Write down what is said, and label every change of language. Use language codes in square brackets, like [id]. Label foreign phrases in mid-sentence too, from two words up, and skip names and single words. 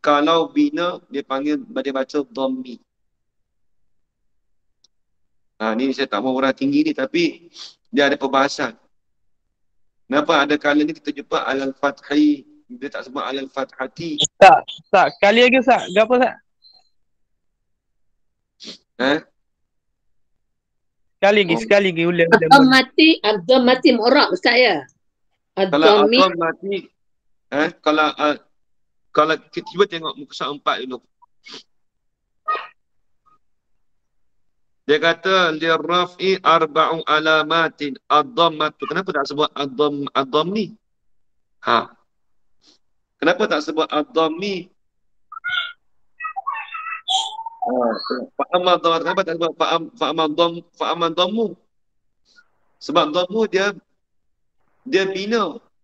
[ms] Kalau bina dia baca dhammi. Ni saya tak mau orang tinggi ni, tapi dia ada perbahasan. Kenapa ada kala ni kita jumpa [ar] على الفتح, [ms] dia tak sebut [ar] على الفتحة. [ms] Tak. Kali lagi Ustaz. Gapo Ustaz? Sekali lagi ulang. [ar] الضمة معرب [ms] Ustaz ya. Kalau ad-dhammati, kalau kita cuba tengok muka surat 4 dulu. Dia kata [ar] للرفع أربع علامات الضمة. [ms] Kenapa tak sebut ad-dhammi? Kenapa tak sebut ad-dhammi? Kenapa tak sebut fa'aman dhammu? Sebab dhammu dia bina.